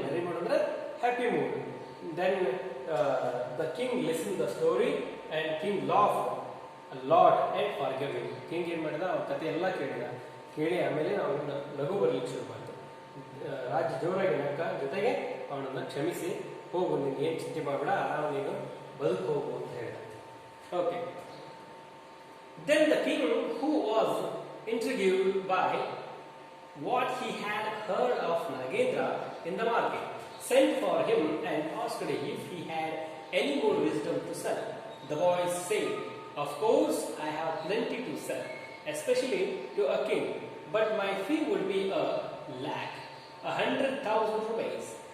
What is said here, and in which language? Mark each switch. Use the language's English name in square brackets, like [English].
[English] Merry mood ಅಂದ್ರೆ happy mood. Then the king listened the story and king laughed a lot and forgave him. [Kannada] King ಏನು ಮಾಡಿದ, ಅವನ ಕಥೆ ಎಲ್ಲ ಕೇಳಿ ಆಮೇಲೆ ಅವನನ್ನು ನಗು ಬರಲಿಕ್ಕೆ ಶುರು ಮಾಡಿತು. ರಾಜ ಜೋರಾಗಿ ನಕ್ಕ, ಜೊತೆಗೆ ಅವನನ್ನು ಕ್ಷಮಿಸಿ ಹೋಗು, ನೀನು ಏನು ಚಿಂತೆ ಮಾಡಬೇಡ, ಆರಾಮ ನೀನು ಬದುಕು ಹೋಗು ಅಂತ ಹೇಳಿದ. [English] Okay. Then the king, who was intrigued by what he had heard of Nagendra in the market, sent for him and asked if he had any more wisdom to sell. The boy said, "Of course, I have plenty to sell, especially to a king, but my fee would be 100,000 rupees."